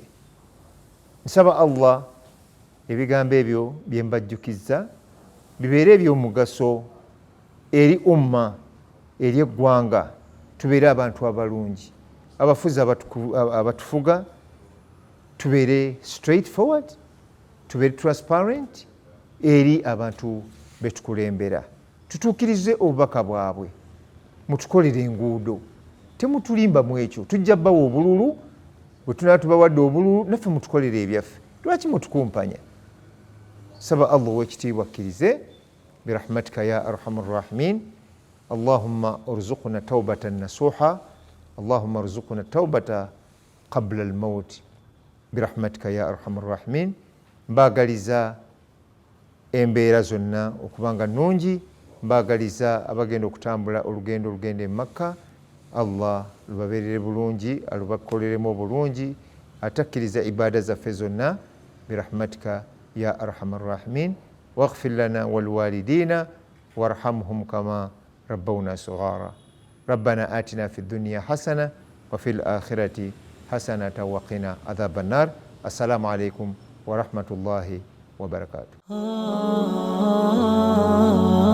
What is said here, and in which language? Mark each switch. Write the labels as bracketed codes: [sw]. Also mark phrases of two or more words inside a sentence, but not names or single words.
[lg] Nsaba Allah ebigambo ebyo bye mbajjukizza bibeere eby'omugaso eri umma, eri eggwanga, tubeere abantu abalungi, abafuzi abatufuga, tubeere [en] straight forward, [lg] tubeere transparent eri abantu betukulembera. Tutuukirize obubaka bwabwe, mutukolere enguudo, temutulimba mu ekyo. Tujja bbawa obululu, bwe tunaba tubawadde obululu naffe mutukolere ebyaffe. Lwaki mutukumpanya? Saba Allah ow'ekitiibwa akkirize [ar] برحمتك يا أرحم الراحمين. اللهم ارزقنا توبة نصوحا اللهم ارزقنا توبة قبل الموت برحمتك يا أرحم الراحمين. [lg] Mbaagaliza embeera zonna okubanga nnungi, mbaagaliza abagenda okutambula olugendo olugenda e Makka, Allah lubabeerere bulungi, alubakoleremu obulungi, atakkiriza ibaada zaffe zonna [ar] برحمتك يا أرحم الراحمين. واغفر لنا ولوالدينا وارحمهم كما ربونا صغارا. ربنا آتنا في الدنيا حسنة وفي الآخرة حسنة وقنا عذاب النار. السلام عليكم ورحمة الله وبركاته.